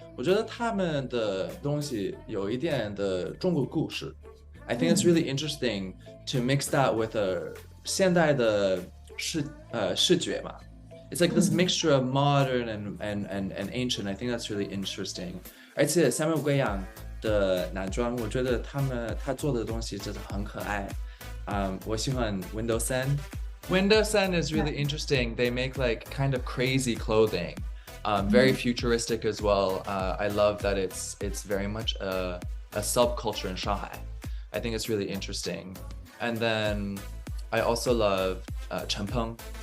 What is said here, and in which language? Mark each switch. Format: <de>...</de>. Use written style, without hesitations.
<zh>我觉得他们的东西有一点的中国故事。</zh> <en>I think it's really interesting to mix that with a</en> <zh>现代的视觉嘛。</zh> <en>It's like this mixture of modern and ancient. I think that's really interesting.</en> <zh>而且三位贵阳的男装，我觉得他做的东西真的很可爱。我喜欢</zh> <en>Window Sen. Window Sen is really interesting. They make like kind of crazy clothing, very futuristic as well. I love that it's very much a subculture in Shanghai. I think it's really interesting. And then I also love Chen Peng.</en>